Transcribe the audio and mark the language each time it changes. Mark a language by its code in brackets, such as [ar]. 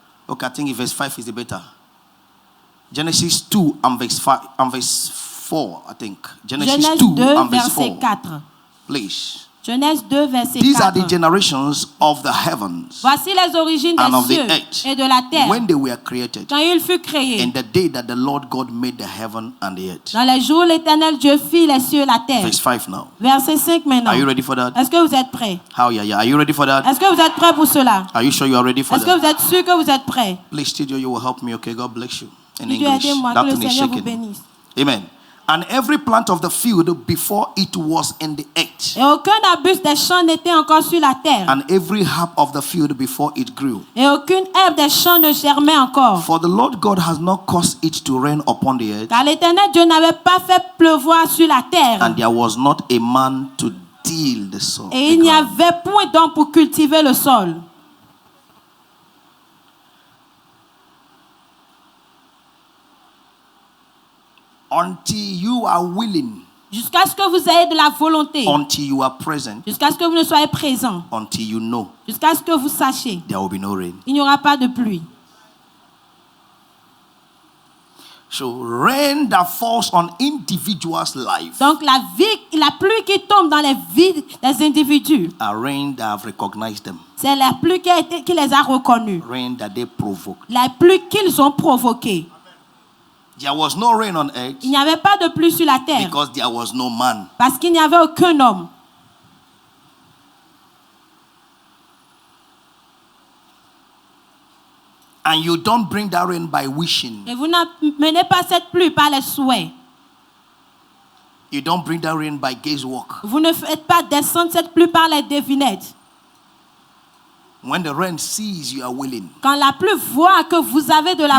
[en] Okay, I think verse 5 is the better. Genesis 2 and verse 5 and verse 4, I think. Genesis [fr] Genèse 2 [en] 2, and verse [fr] verset [en] 4. [fr] 4. [en] Please. [fr] Genèse 2, verset [en] These are the [fr] 4. [en] generations of the heavens [fr] Voici les origines [en] and of [fr] des [en] the [fr] cieux [en] earth [fr] et de la terre [en] when they were created. [fr] quand il fut créé. [en] In the day that the Lord God made the heaven and the earth. [fr] Dans les jours, l'Éternel Dieu fit les cieux et la terre. [en] Verse 5 now. [fr] Verset 5 maintenant. [en] Are you ready for that? [fr] Est-ce que vous êtes prêts? [en] How? Yeah. Are you ready for that? [fr] Est-ce que vous êtes prêts pour cela? [en] Are you sure you are ready for [fr] Est-ce que [en] that? [fr] vous êtes sûr que vous êtes prêts? [en] Please, studio, you will help me, okay? God bless you. In [fr] Dieu [en] English. [fr] aidez-moi, [en] That [fr] que le [en] thing is [fr] Seigneur vous [en] shaking. [fr] bénisse. [en] Amen. And every plant of the field before it was in the earth, [fr] Et aucun arbuste des champs n'était encore sur la terre. [en] and every herb of the field before it grew. [fr] Et aucune herbe des champs ne germait encore. [en] For the Lord God has not caused it to rain upon the earth, [fr] Car l'Éternel Dieu n'avait pas fait pleuvoir sur la terre. [en] and there was not a man to till the soil. [fr] Et il n'y avait point d'homme pour cultiver le sol. [en] Until you are willing, [fr] Jusqu'à ce que vous ayez de la volonté. [en] until you are present, [fr] Jusqu'à ce que vous ne soyez présent. [en] until you know, [fr] Jusqu'à ce que vous sachiez. [en] there will be no rain. [fr] Il n'y aura pas de pluie. [en] So rain that falls on individuals' life [fr] Donc la pluie qui tombe dans les vies des individus, [en] are rain that have recognized them, [fr] c'est la pluie qui les a reconnus. [en] rain that they provoke. [fr] La pluie qu'ils ont provoquée. [en] There was no rain on earth [fr] Il n'y avait pas de pluie sur la terre [en] because there was no man. [fr] parce qu'il n'y avait aucun homme. [en] And you don't bring that rain by wishing. [fr] Et vous n'amenez pas cette pluie par les souhaits. [en] You don't bring that rain by guesswork. [fr] Vous ne faites pas descendre cette pluie par les devinettes. [en] When the rain sees you are willing, [fr] Quand la pluie voit que vous avez de la